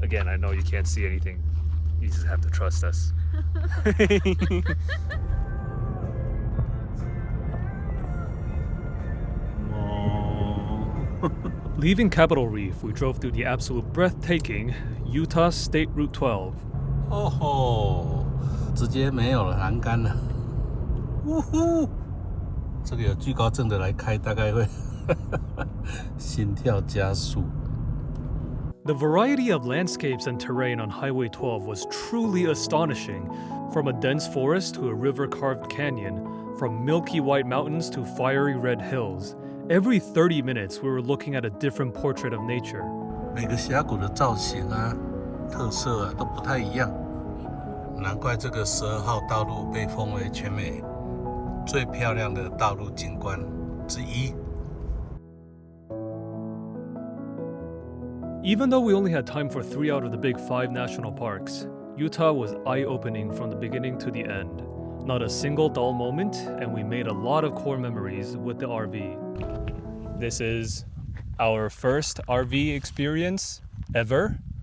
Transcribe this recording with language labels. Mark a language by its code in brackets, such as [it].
[en] Again, I know you can't see anything. You just have to trust us. Leaving Capitol Reef, we drove through the absolute breathtaking Utah State Route 12. [zh] 哦吼，直接没有了，栏杆了。呜呼，这个有惧高症的来开，大概会心跳加速。 [en] The variety of landscapes and terrain on Highway 12 was truly astonishing. From a dense forest to a river-carved canyon, from milky white mountains to fiery red hills. Every 30 minutes, we were looking at a different portrait of nature. [zh] 每个峡谷的造型啊、特色啊都不太一样，难怪这个12号道路被封为全美最漂亮的道路景观之一。 [en] Even though we only had time for 3 out of the big 5 national parks, Utah was eye-opening from the beginning to the end. Not a single dull moment, and we made a lot of core memories with the RV. This is our first RV experience ever.